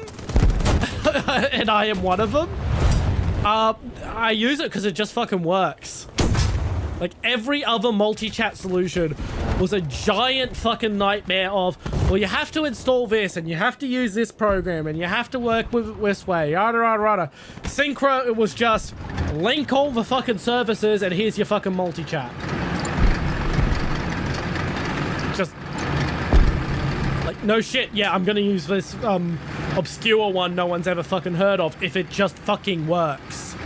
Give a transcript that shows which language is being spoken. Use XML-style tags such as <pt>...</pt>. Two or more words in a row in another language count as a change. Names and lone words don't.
<en>And I am one of them. I use it because it just fucking works. Like, every other multi-chat solution was a giant fucking nightmare of, well, you have to install this, and you have to use this program, and you have to work with it this way, yada, yada, yada. Syncra, it was just, link all the fucking services, and here's your fucking multi-chat. Just, like, no shit, yeah, I'm gonna use this, obscure one no one's ever fucking heard of, if it just fucking works.</en>